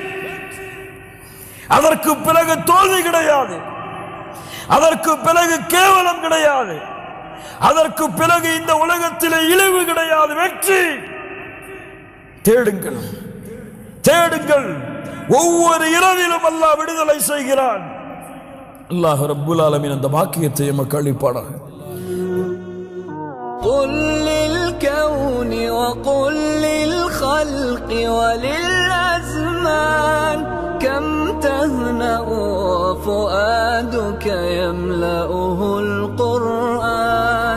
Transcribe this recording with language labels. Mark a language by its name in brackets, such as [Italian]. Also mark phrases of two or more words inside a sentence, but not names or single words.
[Tamil] அதற்கு பிறகு தோல்வி கிடையாது, அதற்கு பிறகு கேவலம் கிடையாது, அதற்கு பிறகு இந்த உலகத்திலே இழிவு கிடையாது. வெற்றி. தேடுங்கள், தேடுங்கள். ஒவ்வொரு இரவிலும் அல்லாஹ் விடுதலை செய்கிறான். [Arabic] الله رب العالمين [Tamil] அந்த பாக்கியத்தை எமக்கு அளிப்பானாக. [Arabic] قل للكون وقل للخلق وللأزمان كم تهنأ وفؤادك يملأه القرآن.